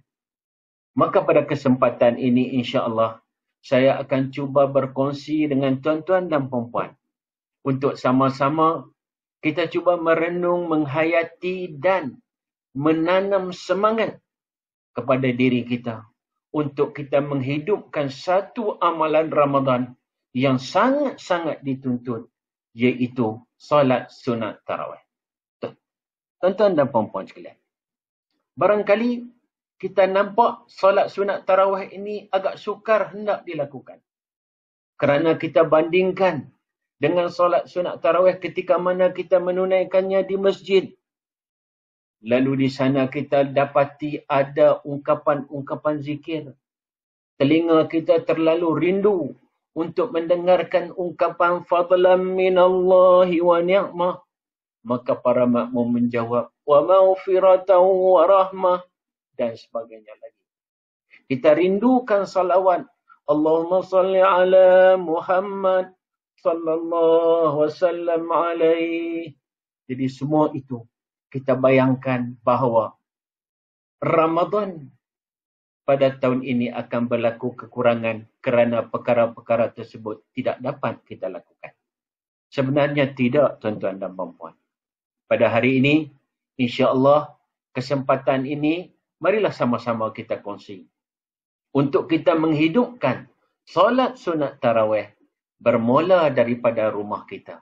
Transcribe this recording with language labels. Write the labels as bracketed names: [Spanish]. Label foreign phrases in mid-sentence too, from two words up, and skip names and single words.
[Malay] Maka pada kesempatan ini [Arabic] إن شاء الله [Malay] saya akan cuba berkongsi dengan tuan-tuan dan puan-puan untuk sama-sama kita cuba merenung, menghayati dan menanam semangat kepada diri kita untuk kita menghidupkan satu amalan Ramadan yang sangat-sangat dituntut, iaitu solat sunat tarawih. Tuan-tuan dan puan-puan sekalian, barangkali kita nampak solat sunat tarawih ini agak sukar hendak dilakukan. Kerana kita bandingkan dengan solat sunat tarawih ketika mana kita menunaikannya di masjid. Lalu di sana kita dapati ada ungkapan-ungkapan zikir. Telinga kita terlalu rindu untuk mendengarkan ungkapan [Arabic] فضلا من الله ونعمة. [Malay] Maka para makmum menjawab, [Arabic] ومغفرة ورحمة, [Malay] dan sebagainya lagi. Kita rindukan salawat. [Arabic] اللهم صل على محمد صلى الله وسلم عليه. [Malay] Jadi semua itu kita bayangkan bahawa Ramadan pada tahun ini akan berlaku kekurangan kerana perkara-perkara tersebut tidak dapat kita lakukan. Sebenarnya tidak, tuan-tuan dan puan-puan. Pada hari ini, [Arabic] إن شاء الله [Malay] kesempatan ini marilah sama-sama kita kongsi untuk kita menghidupkan solat sunat tarawih bermula daripada rumah kita.